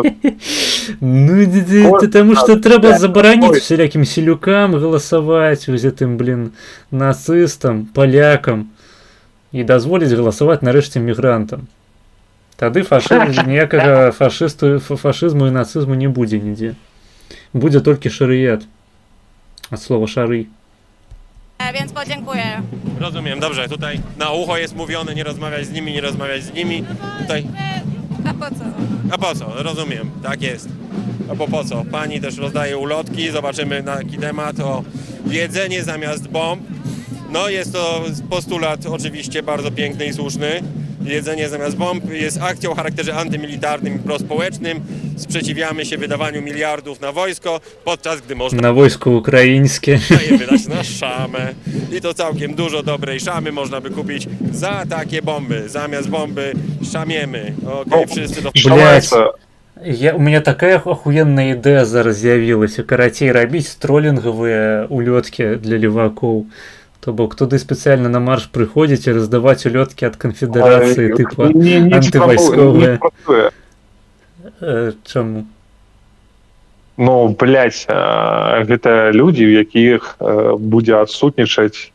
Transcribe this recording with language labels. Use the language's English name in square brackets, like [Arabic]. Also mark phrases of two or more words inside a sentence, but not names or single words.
[Belarusian] Ну, таму што трэба забараніць усялякім селюкам галасаваць, гэтым, блін, нацыстам, палякам і дазволіць галасаваць нарэшце мігрантам. Тады ніякага фашызму і нацызму не будзе нідзе. Будзе толькі шарыят. Ад слова шары. [Polish] Więc podziękuję. Rozumiem, dobrze, tutaj na ucho jest mówione, nie rozmawiać z nimi, nie rozmawiać z nimi. Tutaj... A po co? A po co? Rozumiem, tak jest. A po co? Pani też rozdaje ulotki, zobaczymy na jaki temat, o jedzenie zamiast bomb. No jest to postulat oczywiście bardzo piękny i słuszny. Jedzenie zamiast bomb jest akcją o charakterze antymilitarnym i prospołecznym. Sprzeciwiamy się wydawaniu miliardów na wojsko, podczas gdy można Na wojsko ukraińskie. je wydać na szamę. I to całkiem dużo dobrej szamy można by kupić za takie bomby. Zamiast bomby szamiemy. Okej, wszyscy do... [Russian] Блядь, у меня такая охуенная идея [Belarusian] зараз з'явілася. Карацей, рабіць тролінгавыя улёткі для левакоў. То бок туды спецыяльна на марш прыходзіць і раздаваць улёткі ад канфедэрацыі, тыпа антывайсковыя. Чаму? Ну, блядь, гэта людзі, у якіх будзе адсутнічаць...